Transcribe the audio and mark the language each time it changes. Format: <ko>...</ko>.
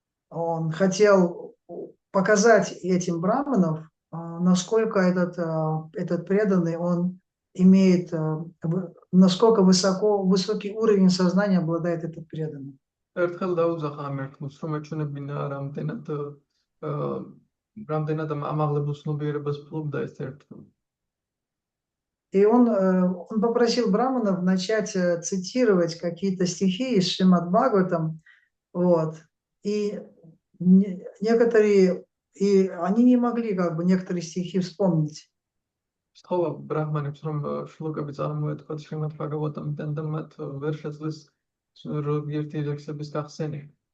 <ru>Он хотел показать этим браманов, насколько этот преданный, он имеет, насколько высокий уровень сознания обладает этот преданный.</ru> <ka>ერთხელ დაუძახა ამ ერთგულს, რომ ეჩვენებინა რამდენად ამაღლებულ ცნობიერებას ფლობდა ეს ერთგული.</ka> <ru>И он попросил браманов начать цитировать какие-то стихи из Шримад Бхагаватам, вот, и некоторые, и они не могли как бы некоторые стихи вспомнить.</ru> <ka>სთხოვა ბრაჰმანებს, რომ შლოკები წარმოეთქვათ შრიმად ბჰაგავატამიდან და მათ ვერ შეძლეს ერთი ლექსების გახსენება.</ka>